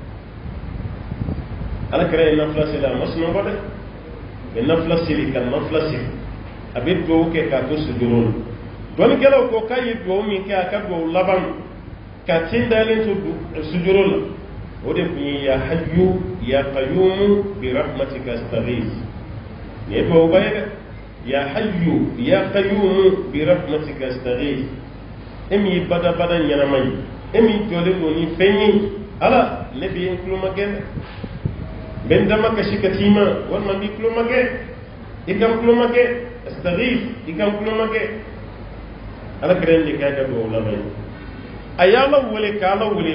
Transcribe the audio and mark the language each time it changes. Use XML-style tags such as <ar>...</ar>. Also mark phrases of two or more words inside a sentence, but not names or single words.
<bm>ala kɛra ye nafila seli a ma sunɔgɔ dɛ mɛ nafila seli ka nafila seli a bɛ duwawu kɛ k'a to sujuru la dɔnnikɛlaw ko k'a ye duwawu min kɛ a ka duwawu laban ka tin dalen to sujuru la o de tun ye</bm> <ar>يا حي يا قيوم برحمتك أستغيث</ar> <bm>nin ye duwawuba ye dɛ</bm> <ar>يا حي يا قيوم برحمتك أستغيث</ar> <bm>e min ye badabada ɲɛnama ye e min jɔlen don ni fɛn ye ala ne bɛ n tulo ma kɛ dɛ n bɛ n dama kasi ka t'i ma walima n b'i tulo ma kɛ i ka n tulo ma kɛ astaghith i ka n tulo ma kɛ ala kɛra de k'a ka duwawu laban ye a y'ala wele k'ala wele</bm>